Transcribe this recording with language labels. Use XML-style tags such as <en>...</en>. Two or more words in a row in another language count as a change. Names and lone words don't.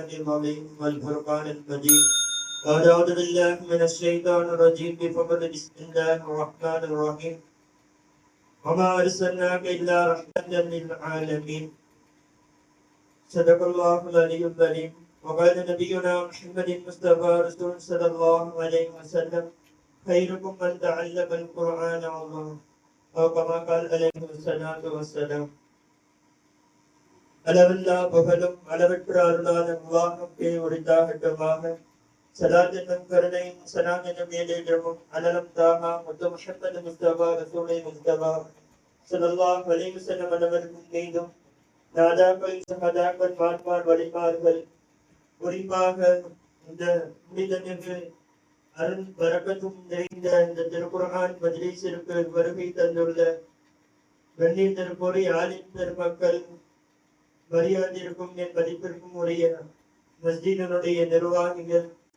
<ar>العظيم والفرقان المجيد قال أعوذ بالله من الشيطان الرجيم بسم الله الرحمن الرحيم وما أرسلناك إلا رحمة للعالمين صدق الله العلي العظيم وقال نبينا محمد المصطفى رسول صلى الله عليه وسلم خيركم من تعلم القرآن والله أو كما قال عليه الصلاة والسلام.</ar> <ta>அளவில்லா புகழும் அளவற்ற அருளாளன் அல்லாஹ்வுக்கே உரித்தாகட்டுமாக. ஸலாத் என்னும் கருணையும் ஸலாம் என்னும் ஏற்றமும் அனலம் தாஹா முத்து முஹம்மது முஸ்தபா ரசூலை முஸ்தபா</ta> <ar>صلى الله عليه وسلم</ar> <ta>அவர்கள் மீதும் நாதாக்கள் சஹாதாக்கள் மார்மார் வலிமார்கள் குறிப்பாக இந்த புனிதமிகு அருள் பரக்கத்தும் நிறைந்த இந்த திருக்குர்ஆன் மஜ்லிஸிற்கு வருகை தந்துள்ள கண்ணியத்திற்குரிய ஆலிம் பெருமக்கள், மரியாதைக்கும் என் மதிப்பிற்கும் உரிய மஸ்ஜிதினுடைய நிர்வாகிகள்,</ta>